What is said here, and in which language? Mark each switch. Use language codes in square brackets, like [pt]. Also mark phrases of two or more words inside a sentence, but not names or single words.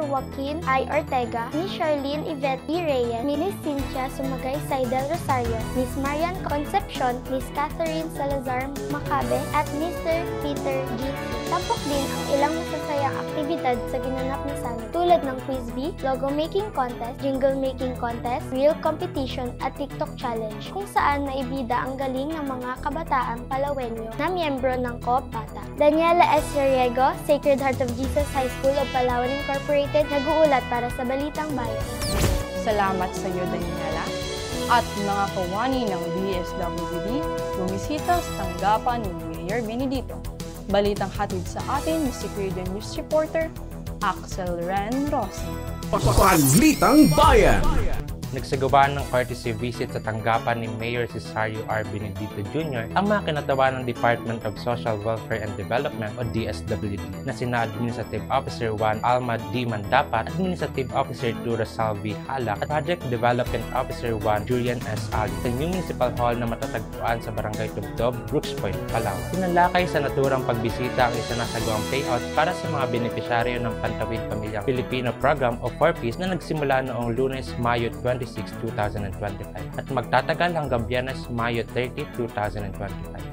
[tl] Joaquin I. Ortega, Ms. Charlene Yvette E. Reyes, Ms. Cynthia Sumagay Saidel Rosario, Ms. Marian Concepcion, Ms. Catherine Salazar Macabe at Mr. Peter G. Tampok din ang ilang masasayang aktibidad sa ginanap na summit tulad ng [en] quiz bee, logo making contest, jingle making contest, reel competition [tl] at [en] TikTok challenge [tl] kung saan naibida ang galing ng mga kabataang Palawenyo na miyembro ng Co-op Bata. Daniela S. Sariego, Sacred Heart of Jesus High School of Palawan Incorporated, nag-uulat para sa Balitang Bayan. Salamat sa iyo, Daniela. At mga kawani ng DSWD, bumisita sa tanggapan ni Mayor Benedito. Balitang hatid sa atin ni [en] Secretary News Reporter [tl] Axel Ren Rossi. Balitang Bayan! Nagsagawa ng [en] courtesy visit [tl] sa tanggapan ni Mayor Cesario R. Benedito Jr. ang mga kinatawa ng Department of Social Welfare and Development o DSWD na sina Administrative Officer 1 Alma D. Mandapat, Administrative Officer 2 Rosalvi Halak at Project Development Officer 1 Julian S. Ali sa New Municipal Hall na matatagpuan sa Barangay Tubtob, Brooks Point, Palawan. Tinalakay sa naturang pagbisita ang isinasagawang payout para sa mga benepisyaryo ng Pantawid Pamilyang Pilipino Program o 4Ps na nagsimula noong Lunes, Mayo 26, 2025 at magtatagal hanggang Biyernes, Mayo 30, 2025.